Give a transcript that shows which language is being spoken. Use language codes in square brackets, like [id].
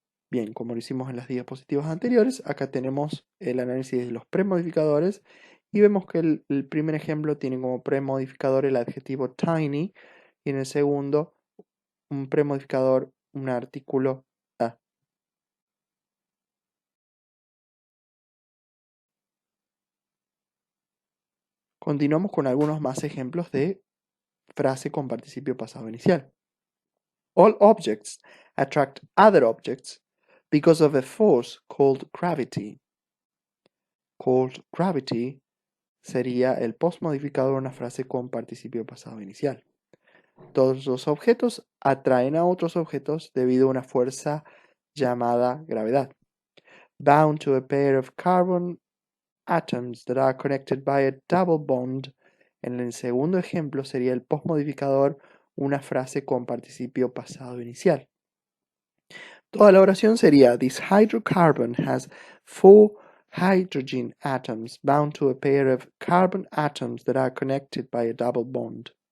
[es] Bien, como lo hicimos en las diapositivas anteriores, acá tenemos el análisis de los premodificadores y vemos que el primer ejemplo tiene como premodificador el adjetivo tiny y en el segundo un premodificador, un artículo a. Continuamos con algunos más ejemplos de frase con participio pasado inicial. [en] All objects attract other objects because of a force called gravity. Called gravity [es] sería el postmodificador de una frase con participio pasado inicial. Todos los objetos atraen a otros objetos debido a una fuerza llamada gravedad. [en] Bound to a pair of carbon atoms that are connected by a double bond. [es] En el segundo ejemplo sería el postmodificador una frase con participio pasado inicial. Toda la oración sería [en] This hydrocarbon has 4 hydrogen atoms bound to a pair of carbon atoms that are connected by a double bond.